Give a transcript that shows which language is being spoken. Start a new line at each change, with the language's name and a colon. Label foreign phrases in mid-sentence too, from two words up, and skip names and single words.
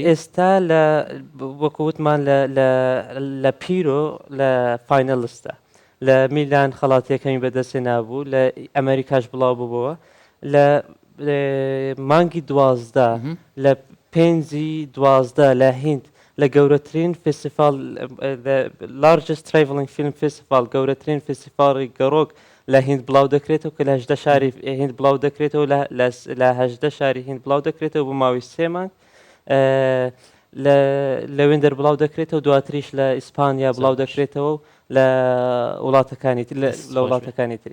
Central Kurdish: ئێستا وەکووتمان لە پیرۆ لە فاینەلستە لە میلان خەڵاتیەکەمی بەدەستێ نابوو لە ئەمریکاش بڵاو بووبەوە لە مانگی 12 لە پێنجی 12 لە هیند لە گەورەترین فێستیڤال
English: largest travelling film festival
Central Kurdish: گەورەترین فێستیڤاڵی گەڕۆک لە هیند بڵاو دەکرێتەوە کە لە 18 شاری هیند بڵاو دەکرێتەوە لە 18 شاری هیند بڵاو دەکرێتەوە بۆ ماوەی 3 مانگ لە وێندەر بڵاو دەکرێتەوە دواتریش لە ئیسپانیا بڵاو دەکرێتەوە لە وڵاتەکانی تری